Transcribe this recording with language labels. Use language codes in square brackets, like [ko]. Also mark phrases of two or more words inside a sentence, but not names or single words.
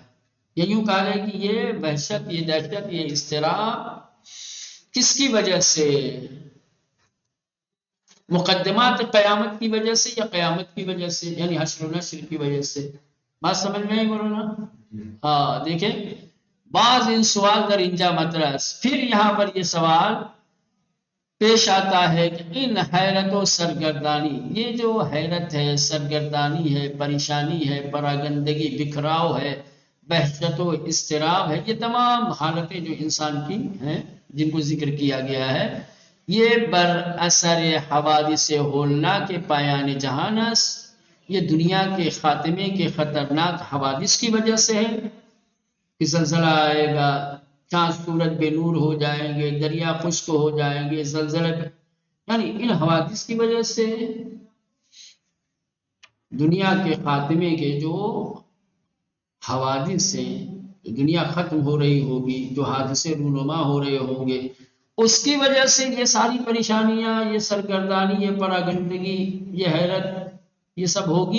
[ur] یا یوں کہا جائے کہ یہ وحشت، یہ دہشت، یہ اضطراب کس کی وجہ سے؟ مقدمات قیامت کی وجہ سے یا قیامت کی وجہ سے، یعنی حشر و نشر کی وجہ سے؟ بات سمجھ میں آئی مولانا؟ ہاں دیکھیں، [fa] بعض ان سوال در انجا مطرح، [ur] پھر یہاں پر یہ سوال پیش آتا ہے کہ ان حیرت و سرگردانی، یہ جو حیرت ہے، سرگردانی ہے، پریشانی ہے، پراگندگی، بکھراؤ ہے، وحشت و اضطراب ہے، یہ تمام حالتیں جو انسان کی ہیں جن کو ذکر کیا گیا ہے، یہ [fa] بر اثر حوادث ہولناک پایان جہانس، [ur] یہ دنیا کے خاتمے کے خطرناک حوادث کی وجہ سے ہے کہ زلزلہ آئے گا، چاند سورج بے نور ہو جائیں گے، دریا خشک ہو جائیں گے، زلزلے، یعنی ان حوادث کی وجہ سے دنیا کے خاتمے کے جو حوادث ہیں، دنیا ختم ہو رہی ہوگی، جو حادثے رونما ہو رہے ہوں گے، اس کی وجہ سے یہ ساری پریشانیاں، یہ سرگردانی، یہ پراگندگی، یہ حیرت، یہ سب ہوگی۔